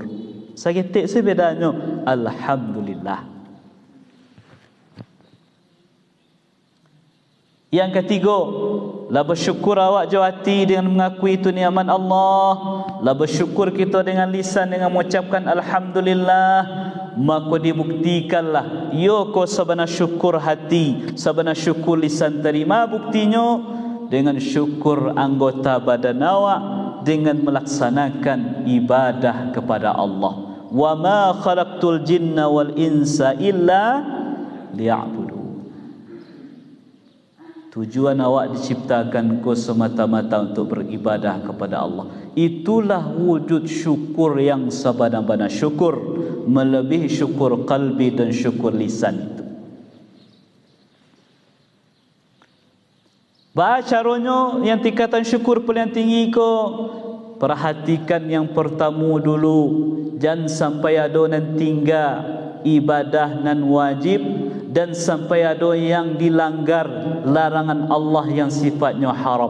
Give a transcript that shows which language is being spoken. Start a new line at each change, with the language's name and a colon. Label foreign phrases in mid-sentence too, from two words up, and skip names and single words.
Indonesian: Segitik sih bedanya, alhamdulillah. Yang ketiga, la bersyukur awak jawati dengan mengakui itu nikmat Allah. La bersyukur kita dengan lisan dengan mengucapkan alhamdulillah.
Minangkabau: Maka dibuktikanlah yo ko sabana syukur hati, sabana syukur lisan terima.
Indonesian: Buktinya dengan syukur anggota badan awak, dengan melaksanakan ibadah kepada Allah.
Arabic: Wa ma khalaqtul jinna wal insa illa liya'budun.
Indonesian: Tujuan awak diciptakan kau semata-mata untuk beribadah kepada Allah. Itulah wujud syukur yang sebenar-benar syukur, melebihi syukur qalbi dan syukur lisan itu. Caranya yang tingkatan syukur paling tinggi ko, perhatikan yang pertama dulu, jangan sampai ada nan tinggal ibadah nan wajib, dan sampai ada yang dilanggar larangan Allah yang sifatnya haram.